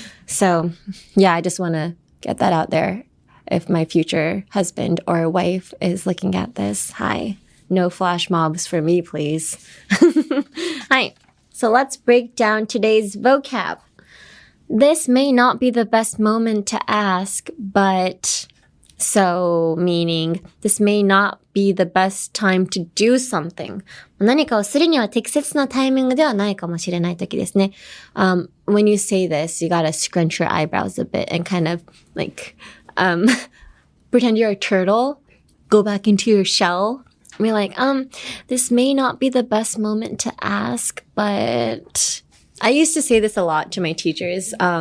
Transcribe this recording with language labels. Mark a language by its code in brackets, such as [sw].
[en] So, yeah, I just want to get that out there. If my future husband or wife is looking at this, hi, no flash mobs for me, please. Hi. So let's break down today's vocab. This may not be the best moment to ask, but so meaning this may not be the best time to do something. [ja] 何かをするには適切なタイミングではないかもしれない時ですね。 [en] When you say this, you gotta scrunch your eyebrows a bit and kind of like pretend you're a turtle, go back into your shell. And be like, this may not be the best moment to ask, but I used to say this a lot to my teachers.